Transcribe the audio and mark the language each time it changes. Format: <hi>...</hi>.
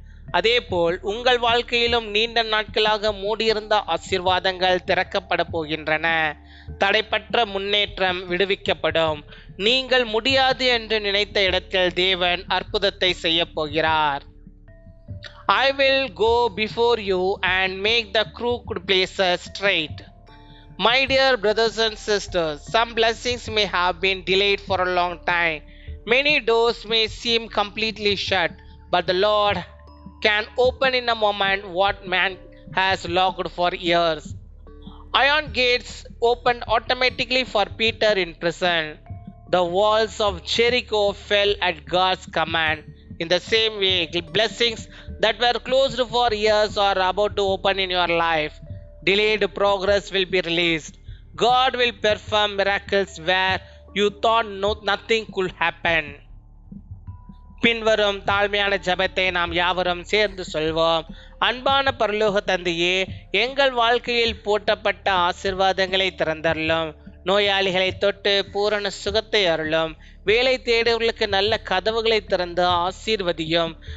<ta>அதேபோல் உங்கள் வாழ்க்கையிலும் நீண்ட நாட்களாக மூடியிருந்த ஆசீர்வாதங்கள் திறக்கப்பட போகின்றன. தடைப்பற்ற முன்னேற்றம் விடுவிக்கப்படும். நீங்கள் முடியாது என்று நினைத்த இடத்தில் தேவன் அற்புதத்தை செய்ய போகிறார்.</ta> <en>I will go before you and make the crooked places straight. My dear brothers and sisters, some blessings may have been delayed for a long time. Many doors may seem completely shut, but the Lord can open in a moment what man has locked for years. Iron gates opened automatically for Peter in prison. The walls of Jericho fell at God's command. In the same way, blessings that were closed for years are about to open in your life. Delayed progress will be released. God will perform miracles where you thought nothing could happen.</en> <ta>பின்வரும் தாழ்மையான ஜெபத்தை நாம் யாவரும் சேர்ந்து சொல்வோம். அன்பான பரலோக தந்தையே, எங்கள் வாழ்க்கையில் போட்டப்பட்ட ஆசீர்வாதங்களை திறந்தருளும். நோயாளிகளை தொட்டு பூரண சுகத்தை அருளும். வேலை தேடுவர்களுக்கு நல்ல கதவுகளை திறந்து ஆசீர்வதியும்.</ta>